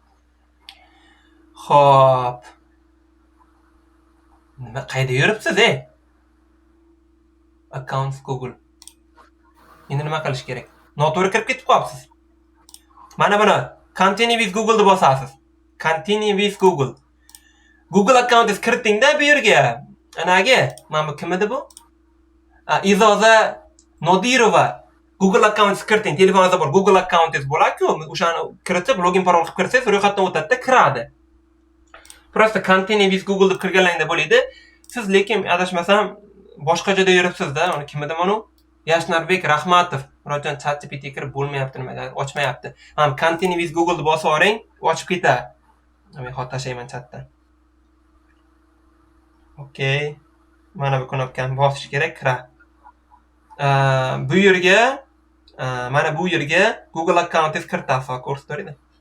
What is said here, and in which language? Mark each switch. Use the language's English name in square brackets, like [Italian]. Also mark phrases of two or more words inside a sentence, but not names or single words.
[Uzbek] Xo'p. Nima qayda yuribsiz, [English] Accounts Google. [Uzbek] Endi nima qilish kerak? Noto'g'ri kirib ketib qolibsiz. Mana buni [English] Continue with Google [Uzbek] deb bosasiz. [English] Continue with Google. [Uzbek] Google accountingiz kiritingda bu yerga. Anaga, mana bu kim edi bu? Izoza Nodirova. Google accountingiz kiriting, telefoningizda bor Google accountingiz bo'ladi-ku, o'shani kiritib, login parol qilib kirsangiz, ro'yxatdan o'tadi-da, kiradi. Prosta [English] Continue with Google [Uzbek] deb kirganingda bo'ladi. Siz lekin adashmasam boshqa joyda yuribsiz-da, uni kim edi mana? Yashnarbek Rahmatov. Murodjon ChatGPT kirib bo'lmayapti nimaga, ochmayapti. [English] Continue with Google [Uzbek] deb bosib oling, ochib ketadi. Men hozir tashlayman chatdan. Okay. Mana bu knopkani bosish kerak, kira. Bu yerga Mana bu yerga Google akkauntingiz kiritasiz, ko'rsatadi.